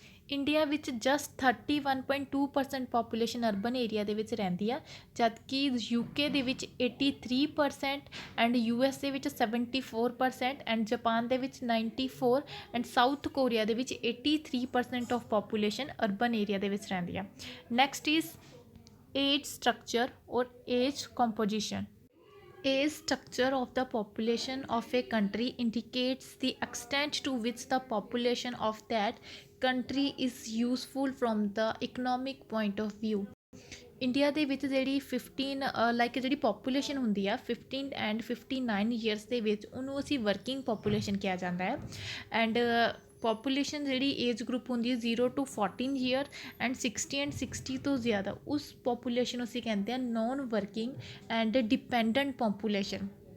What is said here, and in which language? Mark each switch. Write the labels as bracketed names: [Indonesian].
[Punjabi] India ਵਿੱਚ just 31.2% population urban area ਦੇ ਵਿੱਚ ਰਹਿੰਦੀ ਆ, ਜਦ ਕਿ UK ਦੇ ਵਿੱਚ 83% ਐਂਡ USA ਵਿੱਚ 74% ਐਂਡ ਜਾਪਾਨ ਦੇ ਵਿੱਚ 94% ਐਂਡ ਸਾਊਥ ਕੋਰੀਆ ਦੇ ਵਿੱਚ 83% ਆਫ ਪੋਪੂਲੇਸ਼ਨ ਅਰਬਨ ਏਰੀਆ ਦੇ ਵਿੱਚ ਰਹਿੰਦੀ ਆ. [English] Next is age structure ਔਰ age composition. Age structure of the population of a country indicates the extent to which the population of that country is useful from the economic point of view. [Punjabi] India ਦੇ ਵਿੱਚ ਜਿਹੜੀ 15 ਜਿਹੜੀ population ਹੁੰਦੀ ਆ 15 and 59 years ਦੇ ਵਿੱਚ ਉਹਨੂੰ ਅਸੀਂ ਵਰਕਿੰਗ ਪੋਪੂਲੇਸ਼ਨ ਕਿਹਾ ਜਾਂਦਾ ਹੈ. ਐਂਡ ਪੋਪੂਲੇਸ਼ਨ ਜਿਹੜੀ ਏਜ ਗਰੁੱਪ ਹੁੰਦੀ ਹੈ 0 to 14 ਈਅਰ ਐਂਡ 60 ਐਂਡ 60 ਤੋਂ ਜ਼ਿਆਦਾ ਉਸ ਪੋਪੂਲੇਸ਼ਨ ਨੂੰ ਅਸੀਂ ਕਹਿੰਦੇ ਹਾਂ non working and dependent population.